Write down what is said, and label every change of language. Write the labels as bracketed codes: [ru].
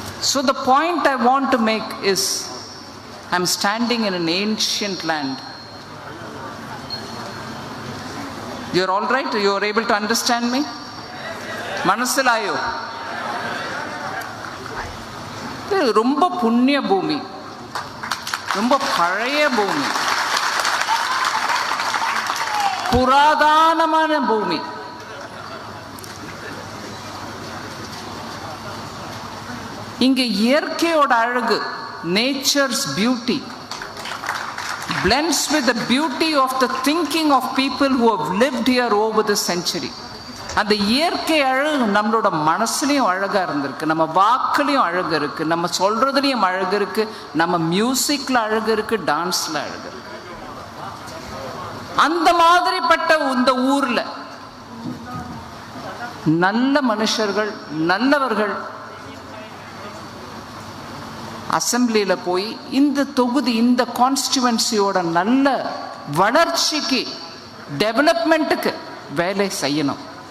[en] So the point I want to make is, I'm standing in an ancient land. You're all right? You're able to understand me? [ml] Manasilayo. [ta] ரொம்ப புண்ணிய பூமி, ரொம்ப பழைய பூமி, புராதனமான பூமி. இங்க இயற்கையோட அழகு, [en] nature's beauty blends with the beauty of the thinking of people who have lived here over the century. [ta] அந்த இயற்கை அழகு நம்மளோட மனசுலையும் அழகா இருந்திருக்கு, நம்ம வாக்குலையும் அழகு இருக்கு, நம்ம சொல்றதுலையும் அழகு இருக்கு, நம்ம மியூசிக்ல அழகு இருக்கு, டான்ஸ்ல அழகு இருக்கு. அந்த மாதிரிப்பட்ட இந்த ஊர்ல நல்ல மனுஷர்கள், நல்லவர்கள் அசம்பிளியில போய் இந்த தொகுதி, இந்த கான்ஸ்டிடுவன்சியோட நல்ல வளர்ச்சிக்கு, டெவலப்மெண்ட்டுக்கு வேலை செய்யணும்.